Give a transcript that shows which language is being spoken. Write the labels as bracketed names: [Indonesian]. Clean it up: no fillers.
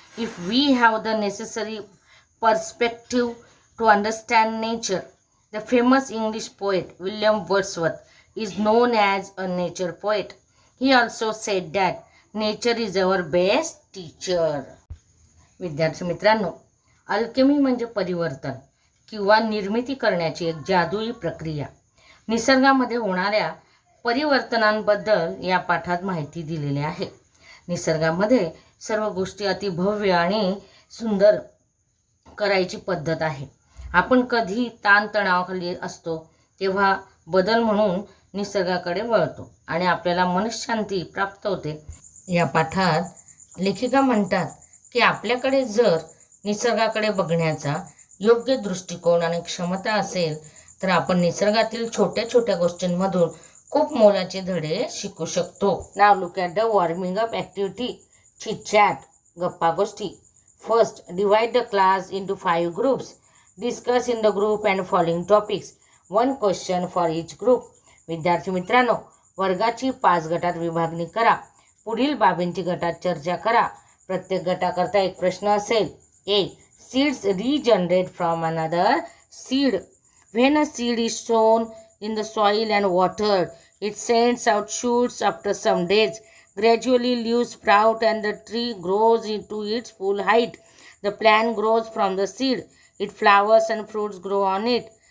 [English] If we have the necessary perspective to understand nature, the famous English poet William Wordsworth is known as a nature poet. He also said that nature is our best teacher. [Marathi] विद्यार्थी मित्रांनो, Alchemy म्हणजे परिवर्तन किंवा निर्मिती करण्याची एक जादुई प्रक्रिया. निसर्गामध्ये होणाऱ्या परिवर्तनांबद्दल या पाठात माहिती दिलेली आहे. निसर्गामध्ये सर्व गोष्टी अति भव्य आणि सुंदर करायची पद्धत आहे. आपण कधी ताणतणावाखाली असतो तेव्हा बदल म्हणून निसर्गाकडे वळतो आणि आपल्याला मनशांती प्राप्त होते. या पाठात लेखिका म्हणतात की आपल्याकडे जर निसर्गाकडे बघण्याचा योग्य दृष्टिकोन आणि क्षमता असेल तर आपण निसर्गातील छोट्या छोट्या गोष्टींमधून खूप मोलाचे धडे शिकू शकतो. [English] Now look at the warming up activity. Chit chat, [Marathi] गप्पा गोष्टी. [English] First, divide the class into 5 groups. Discuss in the group and following topics. 1 question for each group. [Marathi] विद्यार्थी मित्रांनो, वर्गाची 5 गटात विभागणी करा. पुढील बाबींची गटात चर्चा करा. प्रत्येक गटाकरता एक प्रश्न असेल. [English] A. Seeds regenerate from another seed. When a seed is sown in the soil and watered, it sends out shoots. After some days, gradually leaves sprout and the tree grows into its full height. The plant grows from the seed. It flowers and fruits grow on it.